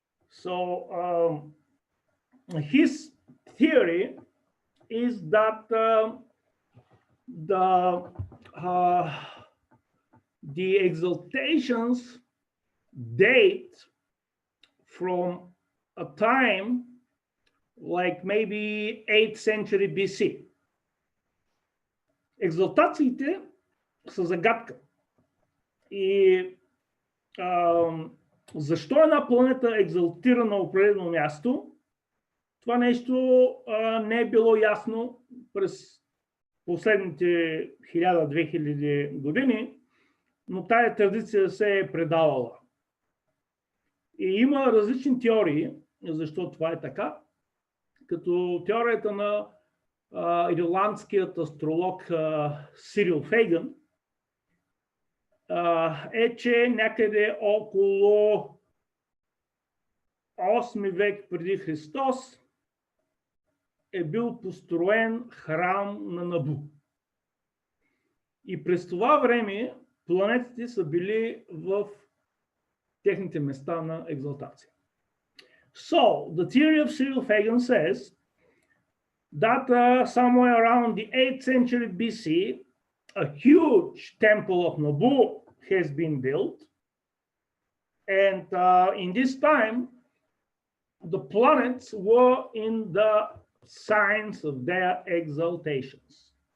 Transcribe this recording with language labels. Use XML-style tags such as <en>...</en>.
<en>So his theory is that the exaltations date from a time like maybe 8th century BC.</en> <bg>Екзалтациите са загадка. И защо една планета екзалтира на определено място, това нещо не е било ясно през последните 1000-2000 години, но тая традиция се е предавала. И има различни теории, защо това е така, като теорията на ирландският астролог Сирил Фейган е, че някъде около 8 век преди Христос е бил построен храм на Набу. И през това време планетите са били в техните места на екзалтация.</bg> <en>So, the theory of Cyril Fagan says that somewhere around the 8th century BC, a huge temple of Nabu has been built. And in this time, the planets were in the signs of their exaltations.</en>